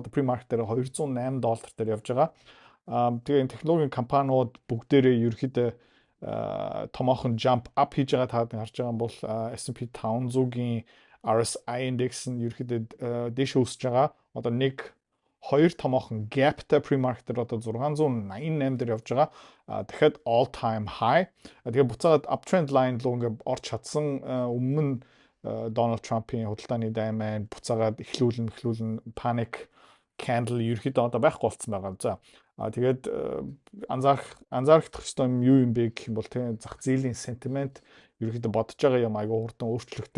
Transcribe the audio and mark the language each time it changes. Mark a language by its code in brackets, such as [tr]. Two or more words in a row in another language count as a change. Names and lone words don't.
[mn] Одоо pre-market дээр $208 дээр явж байгаа. Тэгээ энэ технологийн компаниуд бүгдээрээ ерөнхийдөө томоохон [en] jump up [mn] хийж байгаа та харж байгаа бол S&P 500-гийн [en] RSI index [mn] нь ерөөхдөө дэш өсөж байгаа. Одоо 1-2 томоохон gapтай pre-market-ээр одоо 688 дээр явж байгаа. Дахиад [en] all time high. [mn] Тэгээ буцаад [en] uptrend line [mn] руу ингээд орж чадсан. Өмнө нь Donald Trump-ийн худалдааны дайман буцаагаад эхлүүлэн [en] panic candle [mn] ерөөхдөө одоо байхгүй болцсон байгаа. За тэгээд анзаарах хэрэгтэй юм бэ гэх юм бол тийм зах зээлийн sentiment ерөөхдөө бодож байгаа юм айгүй хурдан өөрчлөгдөг.